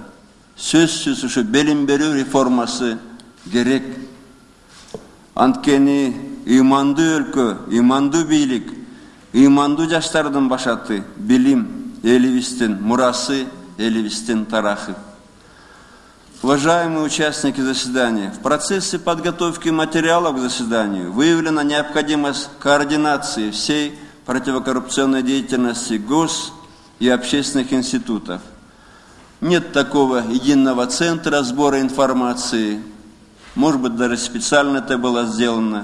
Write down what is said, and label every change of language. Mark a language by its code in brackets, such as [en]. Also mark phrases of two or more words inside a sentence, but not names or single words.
[ky] Сөзсүз ушу билим берүү реформасы керек. Анткени ыймандуу өлкө, ыймандуу бийлик, ыймандуу жаштардын башаты билим, элибиздин мурасы, элибиздин тарахы. [ru] Уважаемые участники заседания, в процессе подготовки материалов к заседанию выявлена необходимость координации всей противокоррупционной деятельности и общественных институтов. Нет такого единого центра сбора информации, может быть, даже специально это было сделано.